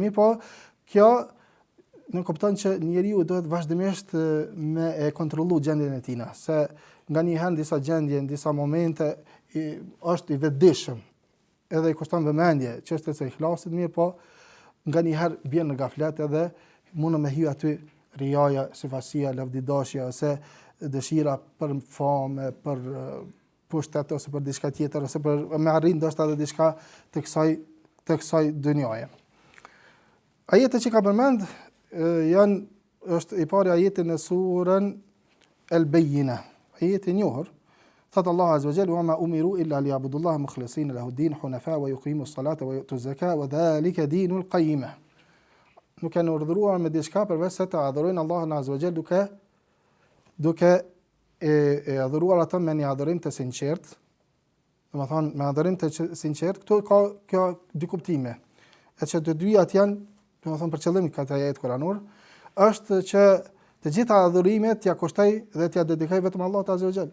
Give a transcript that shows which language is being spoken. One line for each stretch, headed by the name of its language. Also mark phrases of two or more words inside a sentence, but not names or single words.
Albanian: Po kjo nuk kupton që njeriu duhet vazhdimisht me e kontrollu gjendjen e tij, se nganjëherë në disa gjendje, në disa momente është i vetëdijshëm, edhe i kushton vëmendje çështja e ikhlasit, mirë po nganjëherë bjen në gaflet edhe mund me hyj aty riaja, syfasia, lavdidashja ose dëshira për famë, për pushtet ose për diçka tjetër ose për me arrit ndoshta edhe diçka të kësaj dynjaje. Ajetet që ka përmend është i pari ajeti në surën El-Bayyina, ajeti i njohur. Thot Allah
Arabic: عز وجل: "وما أمروا إلا ليعبدوا الله مخلصين له الدين حنفاء ويقيموا الصلاة ويؤتوا الزكاة وذلك دين القيمة."
Albanian: Nuk kanë urdhëruar me diçka përveç se të adhurojnë Allahun
Arabic: عز وجل
Albanian: duke e adhuruar atë me një adhurim të sinqert. Domethënë me adhurim të sinqert, këtu ka kjo dy kuptime. E që të dyjat janë, domethënë për qëllim këtë ajet kuranor, është që të gjitha adhurimet t'ja kushtoj dhe t'ja dedikoj vetëm Allahut
Arabic: عز وجل.